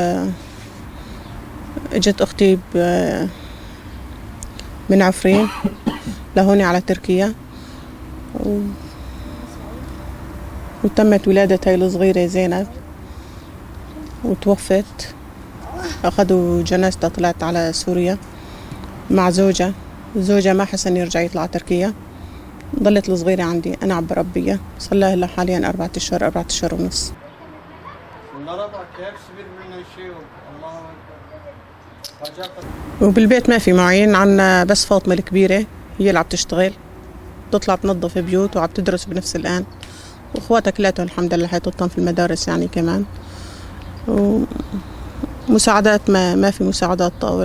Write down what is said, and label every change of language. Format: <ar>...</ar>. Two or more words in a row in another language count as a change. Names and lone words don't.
<ar>اجت أختي من عفرين لهون على تركيا، وتمت ولادة هاي الصغيرة زينب وتوفت. أخذوا جنازتها، طلعت على سوريا مع زوجها ما حسن يرجع يطلع تركيا. ضلت الصغيرة عندي أنا عم بربيها، صار لها هلا حاليا 4 أشهر 4 أشهر ونص.</ar> <tr>Bunlara bak, hepsi birbirine şey oldu. Allah'a bak. Bacak.</tr> <ar>وبالبيت ما في معين، عنا بس فاطمة الكبيرة هي اللي عم تشتغل، تطلع تنظف بيوت وعم تدرس بنفس الآن. واخواتها كلاتهم الحمد لله حيطتهم في المدارس يعني كمان. ومساعدات ما في مساعدات طاول.</ar>